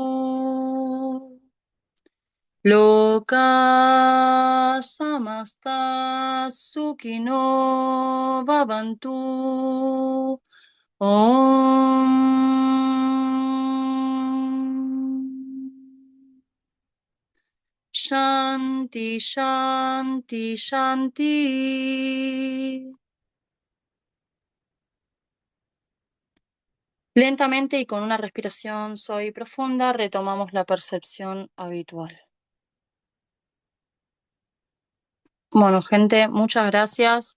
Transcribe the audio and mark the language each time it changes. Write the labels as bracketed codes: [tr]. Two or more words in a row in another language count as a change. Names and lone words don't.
[sa] लोका समस्ता सुखिनो भवन्तु. Om. शान्ति, शान्ति, शान्ति. [es] Lentamente y con una respiración suave y profunda retomamos la percepción habitual. Bueno, gente, muchas gracias.